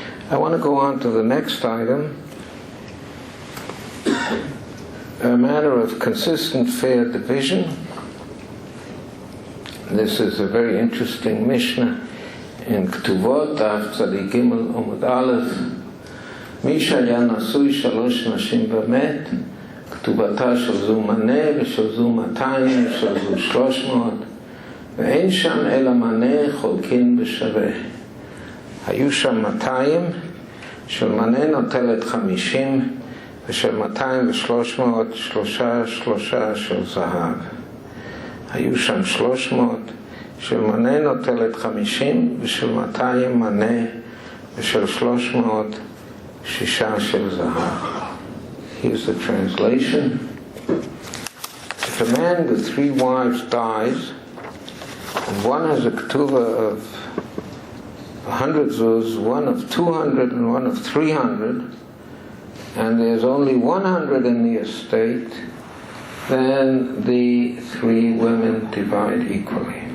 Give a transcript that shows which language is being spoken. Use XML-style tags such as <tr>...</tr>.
<en>I want to go on to the next item, a matter of consistent fair division. This is a very interesting Mishnah in Ketuvot, Daf Tzadi Gimel Amud Aleph.</en> <he>Misha היה נשוי 3 נשים ומת, כתובתה של זו מנה ושל זו 200 ושל זו 300, ואין שם אלא מנה חולקין בשווה. היו שם 200, של מנה נוטלת 50, ושל 200 ו300 שלושה של זהב. היו שם 300, של מנה נוטלת 50, ושל 200 מנה, ושל 300 6 של זהב.</he> <en>Here's the translation. If a man with 3 wives dies, and one has a ketuvah of 100 zuz, one of 200 and one of 300, and there's only 100 in the estate, then the 3 women divide equally.</en>